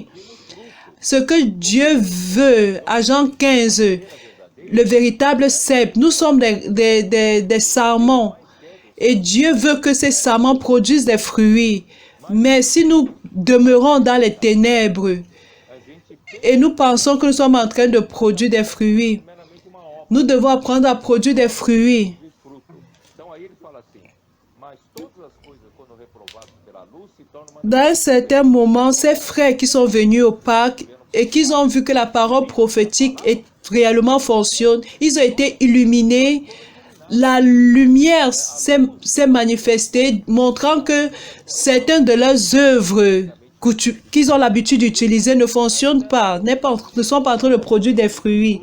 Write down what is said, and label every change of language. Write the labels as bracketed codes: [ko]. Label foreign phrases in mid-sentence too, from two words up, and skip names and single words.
[fr] Ce que Dieu veut, à Jean 15, le véritable cep, nous sommes des sarments. Et Dieu veut que ces sarments produisent des fruits. Mais si nous demeurons dans les ténèbres et nous pensons que nous sommes en train de produire des fruits, [pt] Meramente uma obra [fr] nous devons apprendre à produire des fruits. [pt] de fruto. Então aí ele fala assim, mas todas as coisas quando reprovadas pela luz se tornam [fr] Dans un certain moment, ces frères qui sont venus au Pâques et qui ont vu que la parole prophétique réellement fonctionne, ils ont été illuminés. La lumière s'est manifestée, montrant que certaines de leurs œuvres qu'ils ont l'habitude d'utiliser ne fonctionnent pas, ne sont pas en train de produire des fruits.